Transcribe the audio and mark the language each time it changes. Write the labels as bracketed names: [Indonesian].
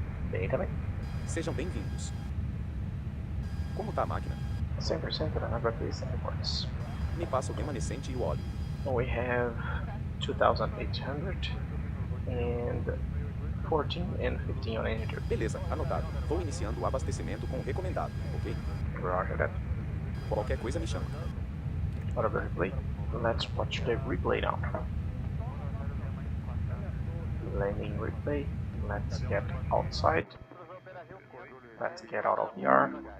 [Portuguese] bem também, Sejam bem-vindos. Como tá a máquina? 100% da água fez reports. Me passa o remanescente e o óleo. [English] We have 2,800 and 14 and 15 on energy. [Portuguese] Beleza, anotado. Vou iniciando o abastecimento com o recomendado, ok? [English] Roger that. [Portuguese] Qualquer coisa me chama. [English] Out of the replay. Let's watch the replay now. Landing replay. Let's get outside. Let's get out of VR.